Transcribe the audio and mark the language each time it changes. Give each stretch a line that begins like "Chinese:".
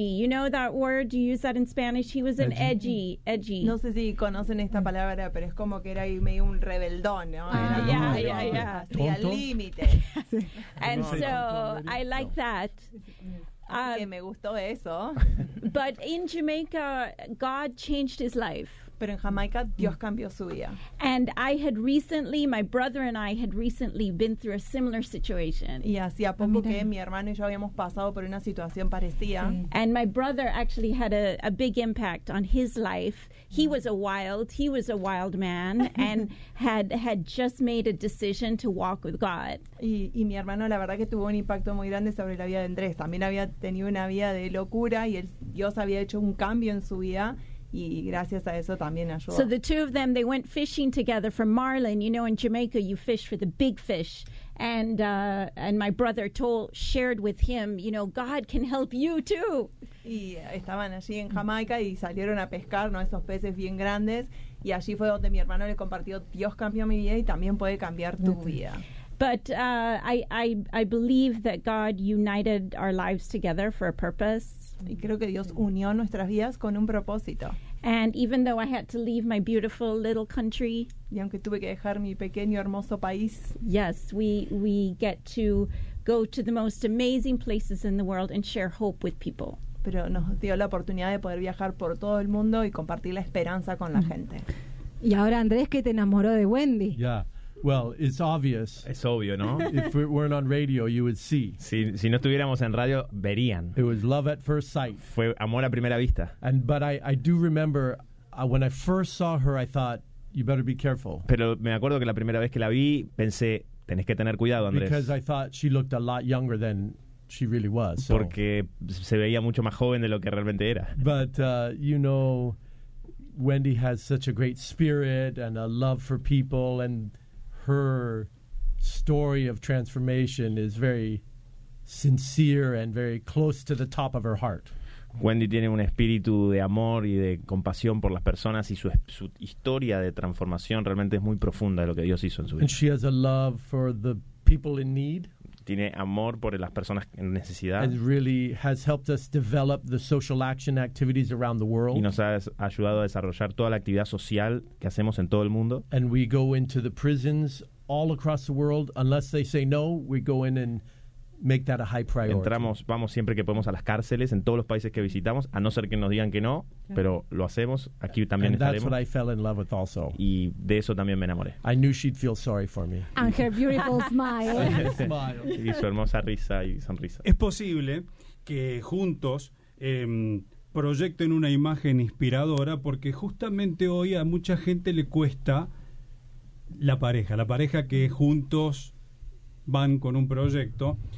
English: You know that word? Do you use that in Spanish? He was an edgy.
Spanish: No sé si conocen esta palabra, pero es como que era medio un rebeldón, ¿no?
English: Yeah.
Spanish: Sí, al límite.
English: And so I like that.
Spanish: Que me gustó eso.
English: But in Jamaica, God changed his life.
Spanish: Pero en Jamaica, Dios cambió su vida.
English: And I had recently, my brother and I had recently been through a similar situation.
Spanish: Y hacía poco que mi hermano y yo habíamos pasado por una situación parecida. Sí.
English: And my brother actually had a big impact on his life. He was a wild man and had just made a decision to walk with God.
Spanish: Y mi hermano, la verdad que tuvo un impacto muy grande sobre la vida de Andrés. También había tenido una vida de locura y Dios había hecho un cambio en su vida. Y gracias a eso también ayudó.
English: So the two of them, they went fishing together for marlin. You know, in Jamaica, you fish for the big fish. And my brother shared with him, you know, God can help you too.
Spanish: Y estaban allí en Jamaica y salieron a pescar, ¿no? Esos peces bien grandes. Y allí fue donde mi hermano le compartió, Dios cambió mi vida y también puede cambiar tu vida.
English: But I believe that God united our lives together for a purpose.
Spanish: Y creo que Dios unió nuestras vidas con un propósito.
English: And even though I had to leave my beautiful little country,
Spanish: y aunque tuve que dejar mi pequeño hermoso país,
English: yes, we get to go to the most amazing places in the world and share hope with people.
Spanish: Pero nos dio la oportunidad de poder viajar por todo el mundo y compartir la esperanza con la gente. Y ahora Andrés, ¿qué te enamoró de Wendy?
English: Yeah. Well, it's obvious.
Spanish: Es obvio, ¿no?
English: If we weren't on radio, you would see.
Spanish: Si no estuviéramos en radio, verían.
English: It was love at first sight.
Spanish: Fue amor a primera vista.
English: But I do remember when I first saw her, I thought, you better be careful.
Spanish: Pero me acuerdo que la primera vez que la vi, pensé, tenés que tener cuidado, Andrés.
English: Because I thought she looked a lot younger than she really was. So.
Spanish: Porque se veía mucho más joven de lo que realmente era.
English: But, you know, Wendy has such a great spirit and a love for people and... Her story of transformation is very sincere and very close to the top of her heart.
Spanish: Wendy tiene un espíritu de amor y de compasión por las personas y su historia de transformación realmente es muy profunda de lo que Dios hizo en su vida.
English: And she has a love for the people in need.
Spanish: Tiene amor por las personas en necesidad.
English: And really has helped us develop the social action activities around the world.
Spanish: Y nos ha ayudado a desarrollar toda la actividad social que hacemos en todo el mundo.
English: And we go into the prisons all across the world. Unless they say no, we go in and make that a high priority.
Spanish: Vamos siempre que podemos a las cárceles en todos los países que visitamos, a no ser que nos digan que no, pero lo hacemos. Aquí también
English: and
Spanish: estaremos.
English: And that's what I fell in love with also.
Spanish: Y de eso también me enamoré.
English: I knew she'd feel sorry for me. And her beautiful smile.
Spanish: Y su hermosa risa y sonrisa. Es posible que juntos proyecten una imagen inspiradora porque justamente hoy a mucha gente le cuesta la pareja que juntos van con un proyecto.